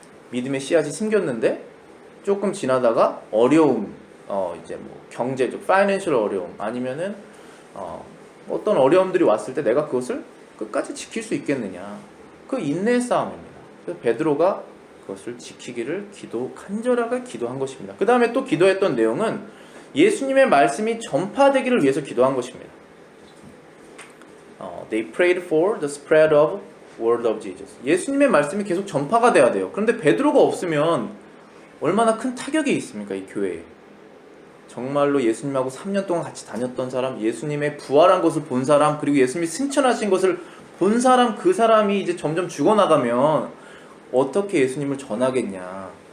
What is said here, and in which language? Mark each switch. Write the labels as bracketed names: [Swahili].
[Korean] 믿음의 씨앗이 심겼는데 조금 지나다가 어려움, 이제 뭐 경제적, 파이낸셜 어려움 아니면은 어떤 어려움들이 왔을 때 내가 그것을 끝까지 지킬 수 있겠느냐? 그 인내의 싸움입니다. 그래서 베드로가 그것을 지키기를 간절하게 기도한 것입니다. 그 다음에 또 기도했던 내용은 예수님의 말씀이 전파되기를 위해서 기도한 것입니다. [English] They prayed for the spread of word of Jesus. [Korean] 예수님의 말씀이 계속 전파가 돼야 돼요. 그런데 베드로가 없으면 얼마나 큰 타격이 있습니까? 이 교회에. 정말로 예수님하고 3년 동안 같이 다녔던 사람, 예수님의 부활한 것을 본 사람, 그리고 예수님이 승천하신 것을 본 사람 그 사람이 이제 점점 죽어나가면 어떻게 예수님을 전하겠냐.